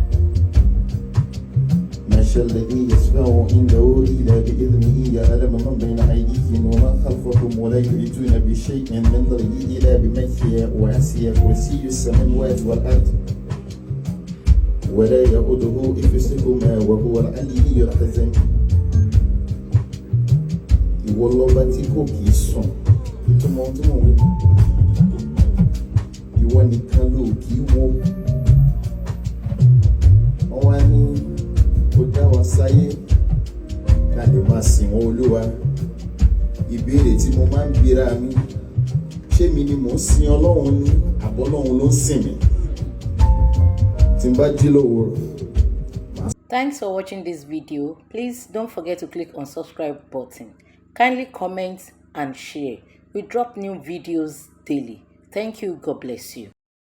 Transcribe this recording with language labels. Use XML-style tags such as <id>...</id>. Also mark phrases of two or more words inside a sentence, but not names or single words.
<ar>ما شاء الذي يشفع عنده إلا بإذنه يعلم من بين أيديهم وما خلفهم ولا يحيطون بشيء من ظله إلا بما شاء وسع كرسيه السماوات والأرض ولا يؤوده حفظهما وهو العلي العظيم.</ar> <yo>Ìwọ lọba tí kò kì í sùn, ìtumọ̀ tí mo wí. Ìwọ nìkan ló kì í wò. Wọ́n wá ní kó dá wa sáyé ká lè máa sìn wọ́n Olúwa. Ìbéèrè tí mo máa ń bira mi, ṣé mi ni mò ń sin Ọlọ́run ní àbọ́lọ́run ló ń sìn mí? Tí n bá jí lówùúrọ̀.</yo> <en>Thanks for watching this video. Please don't forget to click on subscribe button. Kindly comment and share. We drop new videos daily. Thank you. God bless you.</en>